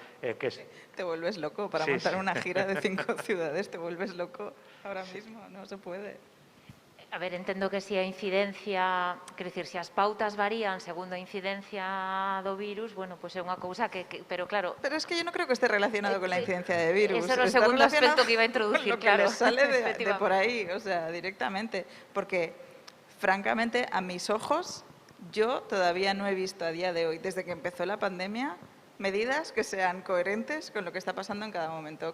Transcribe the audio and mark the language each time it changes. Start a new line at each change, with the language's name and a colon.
Spanish: Te vuelves loco para montar una gira de 5 ciudades, te vuelves loco ahora mismo, no se puede.
Galician: A ver, entendo que se a incidencia, quero dicir, se as pautas varían segundo a incidencia do virus, bueno, pois é unha cousa pero claro...
Spanish: Pero es que yo no creo que esté relacionado con la incidencia de virus.
Galician: Ese era o segundo aspecto que iba a introducir, lo claro.
Spanish: Que sale de por ahí, o sea, directamente. Porque, francamente, a mis ojos, yo todavía no he visto a día de hoy, desde que empezó la pandemia, medidas que sean coherentes con lo que está pasando en cada momento.